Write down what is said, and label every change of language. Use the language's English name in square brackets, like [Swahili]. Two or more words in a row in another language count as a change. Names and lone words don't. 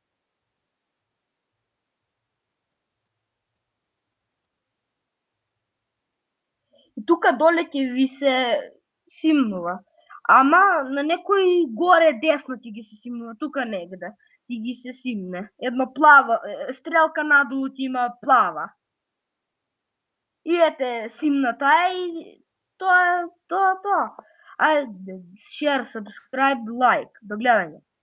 [Macedonian] И тука доле ќе ви се симнува. Ама на некој горе десно ќе ги се симнува, тука негде. Ќе ги се симне. Едно плава, стрелка надолу ќе има плава. И ете симната и тоа. Ајде, [English] share, subscribe, like. [Macedonian] До гледање.